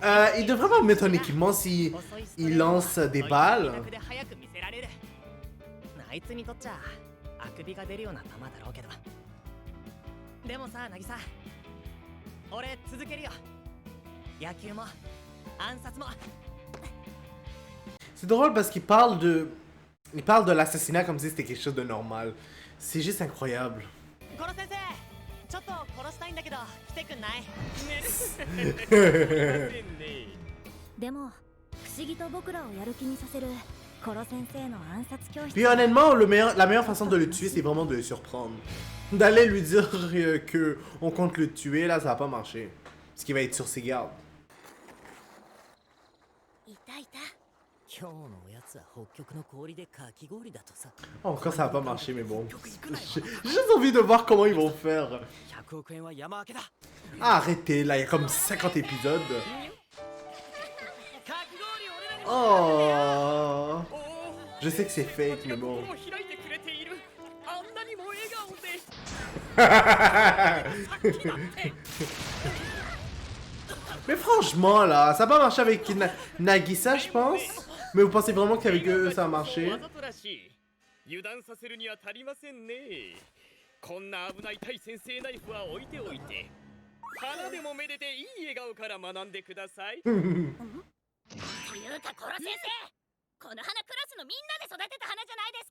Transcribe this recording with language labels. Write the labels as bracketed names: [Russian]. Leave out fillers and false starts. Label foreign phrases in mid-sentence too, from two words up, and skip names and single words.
[French] Il devrait pas mettre un équipement si il lance des balles. [Japanese] で早く見せられるあいつにとっちゃあくびが出るような球だろうけどでもさ渚俺続けるよ野球も暗殺も [French] C'est drôle parce qu'il parle de... Il parle de l'assassinat comme si c'était quelque chose de normal. C'est juste incroyable. [Japanese] 殺先生ちょっと殺したいんだけど来てくんないでも不思議と僕らをやる気にさせるコロ先生の暗殺教室。 [French] Puis honnêtement, la meilleure façon de le tuer, c'est vraiment de le surprendre. D'aller lui dire que on compte le tuer, là, ça va pas marcher. Parce qu'il va être sur ses gardes. [Japanese] いたいた。今日のおやつは北極の氷でかき氷だとさ [French] Oh, encore ça va pas marcher, mais bon. J'ai juste envie de voir comment ils vont faire. [Japanese] 100 億円は山分けだ [French] Ah, arrêtez, là, il y a comme 50 épisodes. [Japanese] かき氷俺らにも [French] Oh. Je sais que c'est fake, mais bon. [Japanese] 心を開いてくれている。あんなにも笑顔で。 [French] Mais franchement, là, ça va pas marcher avec Nagisa, je pense. Mais vous pensez vraiment qu'avec eux, ça a marché? [Japanese] わざとらしい。油断させるには足りませんね。こんな危ない対先生ナイフは置いておいて、花でもめでていい笑顔から学んでください。というかコロ先生、この花クラスのみんなで育てた花じゃないですか。